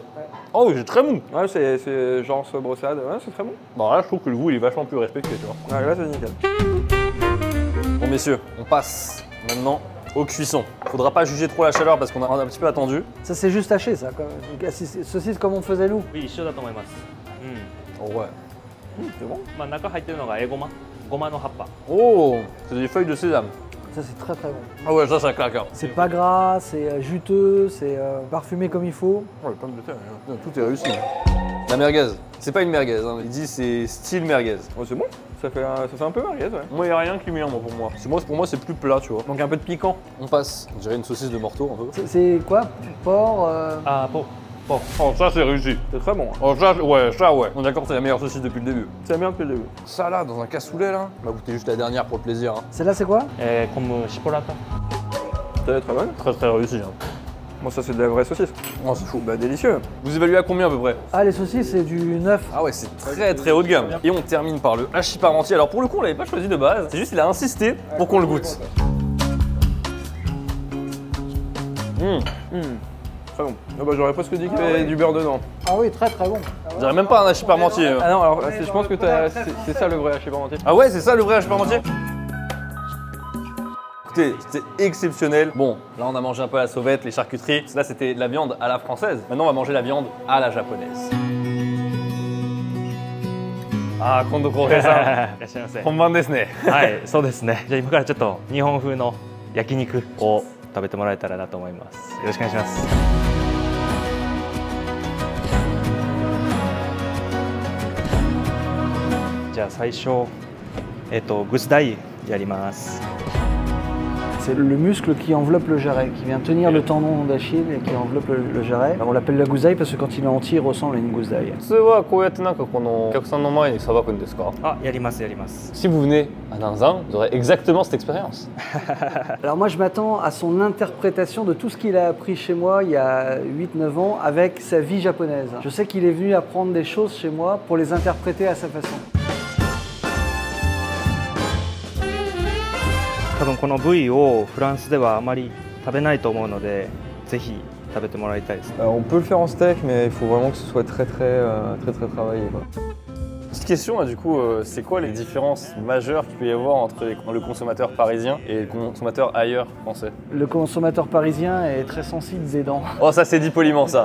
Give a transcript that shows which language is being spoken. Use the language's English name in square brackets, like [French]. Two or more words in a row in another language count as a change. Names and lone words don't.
[French] Oh oui, c'est très mou. Ouais, c'est genre ce brossade. Ouais, c'est très bon. Bon, là, je trouve que le goût, il est vachement plus respecté, tu vois. Ouais, là, c'est nickel. Bon, messieurs, on passe maintenant aux cuissons. Faudra pas juger trop la chaleur parce qu'on a un petit peu attendu. Ça, c'est juste haché, ça. Saucisse comme on faisait nous. [Japanese] 一緒だと思います。 [French] Oh ouais. C'est bon. [Japanese] まあ中入ってるのがエゴマ、ごまの葉っぱ。 [French] Oh, c'est des feuilles de sésame. Ça, c'est très très bon. Ah ouais, ça claque. Hein. C'est pas gras, c'est juteux, c'est parfumé comme il faut. Oh, les pommes de terre, tout est réussi. La merguez, c'est pas une merguez, hein. Il dit c'est style merguez. Oh, c'est bon. Ça fait un peu merguez, ouais. Moi, il n'y a rien qui m'y pour moi. Pour moi, c'est plus plat, tu vois. Donc un peu de piquant. On passe, on dirait une saucisse de morteau un peu. C'est quoi? Porc [Japanese] あー、ポ [French] Oh, ça, c'est réussi. C'est très bon. Hein. Oh, ça, ouais. On est d'accord, c'est la meilleure saucisse depuis le début. C'est bien depuis le début. Ça, là, dans un cassoulet, là. On va goûter juste la dernière pour le plaisir. Hein. Celle-là, c'est quoi? [Japanese] 昆布シポラタ。 [French] C'est très bonne. Très, très réussi. Hein. Bon, ça, c'est de la vraie saucisse. Oh, c'est fou. Bah, délicieux. Vous évaluez à combien à peu près? Ah, les saucisses, c'est du 9. Ah ouais, c'est très très haut de gamme. Et on termine par le hachis parmentier. Alors pour le coup, on l'avait pas choisi de base. C'est juste qu'il a insisté pour qu'on le goûte. Très bon. Ah bah, j'aurais presque dit qu'il y avait du beurre dedans. Ah oui, très très bon. Je dirais même pas un hachis parmentier. Ah non, alors je pense que c'est ça le vrai hachis parmentier. Ah ouais, c'est ça le vrai hachis parmentier? Écoutez, c'était exceptionnel. Bon, là on a mangé un peu à la sauvette, les charcuteries. Là c'était de la viande à la française. Maintenant on va manger la viande à la japonaise. Ah, kondo kouhei san. [Japanese] いらっしゃいませ。本番ですね。はい、そうですね。じゃあ今からちょっと日本風の焼肉を食べてもらえたらなと思います。よろしくお願いします。じゃあ最初グスダイやります。 [French] C'est le muscle qui enveloppe le jarret, qui vient tenir le tendon d'Achille et qui enveloppe le jarret. On l'appelle la gousaille parce que quand il est entier, il ressemble à une gousaille. [Japanese] 普通はこうやってなんかこのお客さんの前にさばくんですか？あ、やりますやります。 [French] Si vous venez à Nanzan, vous aurez exactement cette expérience. Alors moi, je m'attends à son interprétation de tout ce qu'il a appris chez moi il y a 8-9 ans avec sa vie japonaise. Je sais qu'il est venu apprendre des choses chez moi pour les interpréter à sa façon. [Japanese] 多分この部位をフランスではあまり食べないと思うので、ぜひ食べてもらいたいです。 [French] On peut le faire en steak, mais il faut vraiment que ce soit très travaillé. Quoi. Petite question là du coup, c'est quoi les différences majeures qu'il peut y avoir entre le consommateur parisien et le consommateur ailleurs français? Le consommateur parisien est très sensible des dents. Oh ça c'est dit poliment ça.